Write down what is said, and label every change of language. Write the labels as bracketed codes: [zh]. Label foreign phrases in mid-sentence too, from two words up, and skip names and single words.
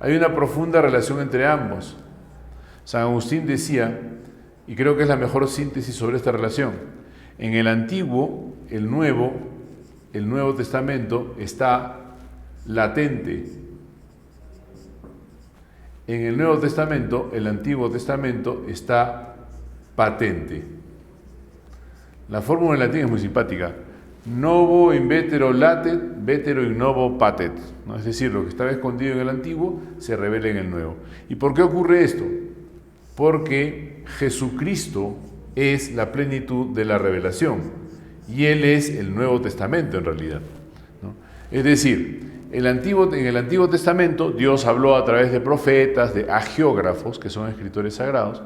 [es] Hay una profunda relación entre ambos. San Agustín decía, y creo que es la mejor síntesis sobre esta relación, en el Antiguo, el Nuevo Testamento está latente. En el Nuevo Testamento, el Antiguo Testamento está patente. La fórmula en latín es muy simpática. [la] Novo in vetero latet, vetero in novo patet. [es] ¿No? Es decir, lo que estaba escondido en el Antiguo se revela en el Nuevo. ¿Y por qué ocurre esto? Porque Jesucristo es la plenitud de la revelación y Él es el Nuevo Testamento en realidad, ¿no? Es decir, en el Antiguo Testamento Dios habló a través de profetas, de agiógrafos, que son escritores sagrados.